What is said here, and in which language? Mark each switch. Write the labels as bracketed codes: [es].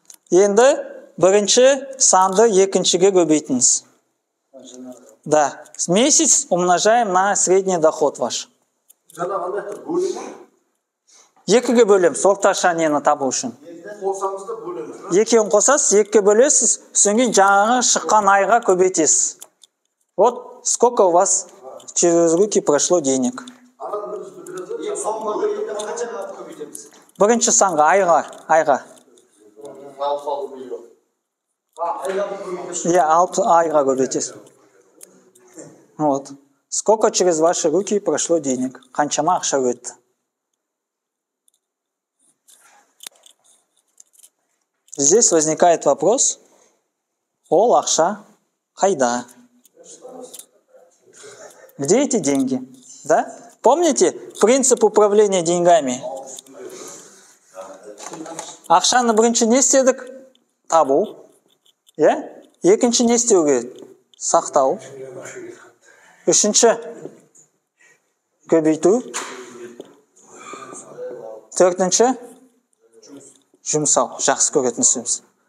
[kk] Енді бірінші санды екіншіге көбейтіңіз. [ru] Да. Месяц умножаем на средний доход ваш. [kk] Екіге бөлеміз, орташа нені табу үшін. Екеуін қосасыз, екіге бөлесіз, соңген жаңағы шыққан айға көбейтесіз. [ru] Вот сколько у вас через руки прошло денег. [kk] Бірінші санға, айға. Я 6 айға көбейтесіз. Вот. [ru] Сколько через ваши руки прошло денег? [kk] Қаншама ақша өтті? [ru] Здесь возникает вопрос, [kk] ол ақша қайда? [ru] Где эти деньги? Да? Помните принцип управления деньгами? [kk] Ақшаны бірінші не істедік? Табу. Екінші не істеу керек? Сақтау. Үшінші көбейту. Төртінші жұмсау. Жақсы көретін сөз.